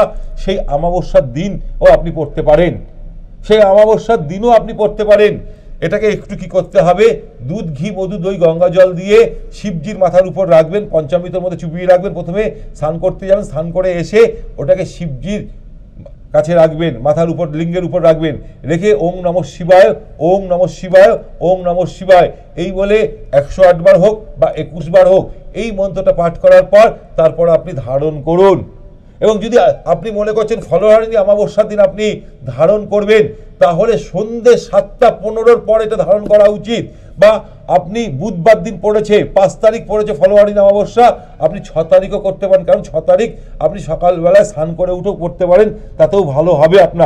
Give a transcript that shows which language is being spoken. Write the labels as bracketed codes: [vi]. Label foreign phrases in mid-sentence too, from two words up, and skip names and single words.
[bn] সেই অমাবস্যার দিনও আপনি পড়তে পারেন, সেই অমাবস্যার দিনও আপনি পড়তে পারেন। এটাকে একটু কি করতে হবে, দুধ, ঘি, মধু, দই, গঙ্গা জল দিয়ে শিবজির মাথার উপর রাখবেন, পঞ্চামৃতের মধ্যে চুপিয়ে রাখবেন। প্রথমে স্নান করতে যাবেন, স্নান করে এসে ওটাকে শিবজির কাছে রাখবেন, মাথার উপর লিঙ্গের উপর রাখবেন, রেখে [sa] ওং নমঃ শিবায়, ওং নমঃ শিবায়, ওং নমঃ শিবায় [bn] এই বলে 108 বার হোক বা 21 বার হোক এই মন্ত্রটা পাঠ করার পর তারপর আপনি ধারণ করুন। এবং যদি আপনি মনে করছেন ফলহারিণী অমাবস্যার দিন আপনি ধারণ করবেন, তাহলে সন্ধ্যে 7:15 পর এটা ধারণ করা উচিত। বা আপনি বুধবার দিন পড়েছে, 5 তারিখ পড়েছে ফলহারিণী অমাবস্যা, আপনি 6 তারিখও করতে পারেন, কারণ 6 তারিখ আপনি সকালবেলায় স্নান করে উঠেও পড়তে পারেন, তাতেও ভালো হবে আপনার।